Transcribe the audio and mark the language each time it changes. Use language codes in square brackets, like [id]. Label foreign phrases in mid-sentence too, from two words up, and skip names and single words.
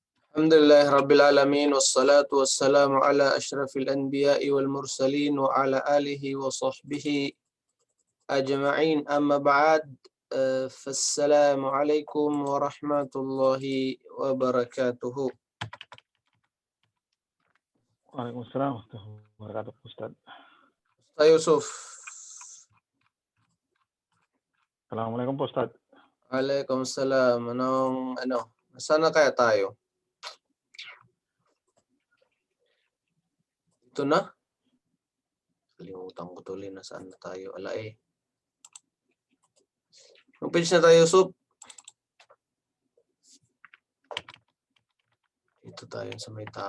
[ar] الحمد لله رب العالمين والصلاة والسلام على أشرف الأنبياء والمرسلين وعلى آله وصحبه أجمعين أما بعد. فالسلام عليكم ورحمة الله وبركاته. وعليكم السلام ورحمة الله وبركاته, Ustaz. Ustaz Yusuf. Assalamualaikum po, Ustaz. Waalaikumsalam. [tl] Nasaan na kaya tayo? Ito na? Kalimutan ko tuloy, nasaan na tayo? Yung page na tayo, Yusuf. Ito tayo sa may tab.